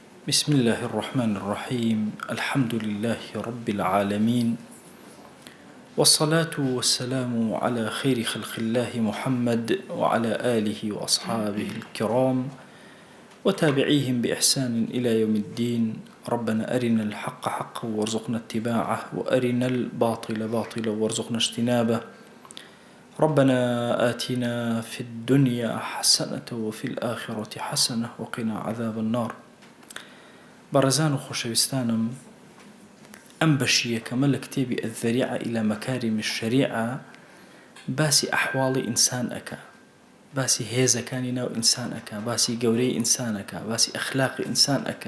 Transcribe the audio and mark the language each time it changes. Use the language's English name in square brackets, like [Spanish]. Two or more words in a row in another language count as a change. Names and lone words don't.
[Arabic] بسم الله الرحمن الرحيم الحمد لله رب العالمين والصلاة والسلام على خير خلق الله محمد وعلى آله وأصحابه الكرام وتابعيهم بإحسان إلى يوم الدين. ربنا أرنا الحق حقا وارزقنا اتباعه وأرنا الباطل باطلا وارزقنا اجتنابه. ربنا آتنا في الدنيا حسنة وفي الآخرة حسنة وقنا عذاب النار. [Central Kurdish] بارزان و خۆشەویستانم، ئەم بەشیە کەمە لە کتێبی الذەریعە إلى مەکاریم الشەریعە باسی ئەحواڵی ئینسان ئەکا، باسی هێزەکانی ناو ئینسان ئەکا، باسی گەورەی ئینسان ئەکا، باسی ئەخلاقی ئینسان ئەکا.